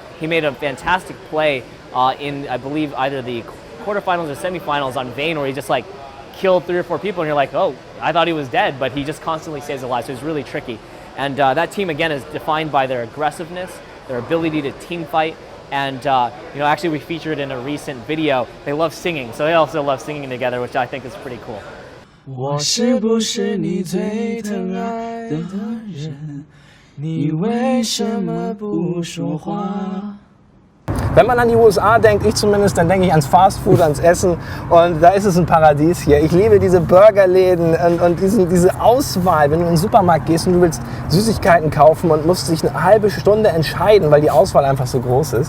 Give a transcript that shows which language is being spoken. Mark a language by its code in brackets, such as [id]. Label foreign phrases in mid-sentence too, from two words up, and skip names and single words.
[en] He made a fantastic play in, I believe, either the quarterfinals or semifinals on Vayne, where he just like killed 3 or 4 people, and you're like, oh, I thought he was dead, but he just constantly stays alive, so it's really tricky. And that team, again, is defined by their aggressiveness, their ability to team fight, and actually we featured in a recent video, they love singing, so they also love singing together, which I think is pretty cool. [zh] 我是不是你最疼爱的人？你为什么不说话？ [de] Wenn man an die USA denkt, ich zumindest, dann denke ich ans Fastfood, ans Essen, und da ist es ein Paradies hier. Ich liebe diese Burgerläden und diese Auswahl, wenn du in den Supermarkt gehst und du willst Süßigkeiten kaufen und musst dich eine halbe Stunde entscheiden, weil die Auswahl einfach so groß ist.